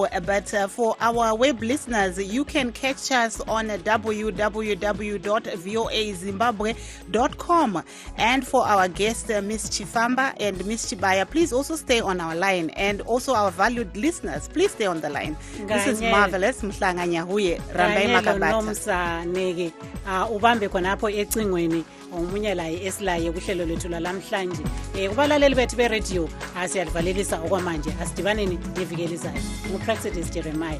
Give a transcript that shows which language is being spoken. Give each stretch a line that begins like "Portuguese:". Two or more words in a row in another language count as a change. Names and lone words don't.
English: But for our web listeners, you can catch us on www.voazimbabwe.com. And for our guests, Ms. Chifamba and Ms. Chibaya, please also stay on our line. And also our valued listeners, please stay on the line. This is Marvelous. Mhlanga Nyahuye. Rambai Makabata.
North Ndebele: Ubambe khonapho ecingweni omunye la esilaye kuhlelo lethu la lamhlanje. Kubalaleli bethu be-radio siyalivalelisa okwamanje, asidibaneni ngeviki elizayo. Ngu-Praxedis Jeremiah.